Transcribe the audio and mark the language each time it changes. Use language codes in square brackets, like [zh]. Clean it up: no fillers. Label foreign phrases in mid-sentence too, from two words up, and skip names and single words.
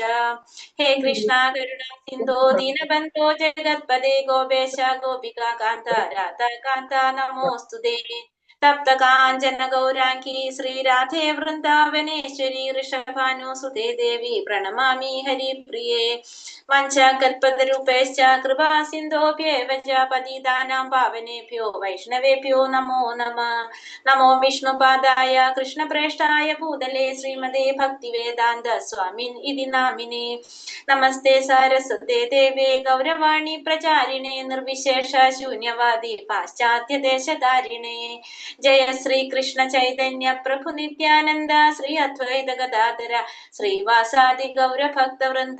[sa] हे कृष्ण करुणा सिन्धो दीनबन्धो जगत्पदे गोपेश गोपिका कान्त राधा कान्त नमोस्तुते. तप्त काञ्चन गौराङ्गि श्रीराधे वृन्दावनेश्वरि ऋषभानुसुते देवि प्रणमामि हरिप्रिये. वञ्चकल्पतरूपेश्च कृपा सिन्धोभ्येव च पतितानां पावनेभ्यो वैष्णवेभ्यो नमो नमः. नमो विष्णुपादाय कृष्णप्रेष्ठाय भूतले श्रीमते भक्तिवेदान्त स्वामिन् इति नामिने. नमस्ते सारस्वते देवे गौरवाणि प्रचारिणे निर्विशेष शून्यवादि पाश्चात्यदेशधारिणे. जय श्री कृष्ण चैतन्य प्रभु नित्यानन्द श्री अद्वैत गदाधर श्रीवासादि गौर भक्तवृन्द.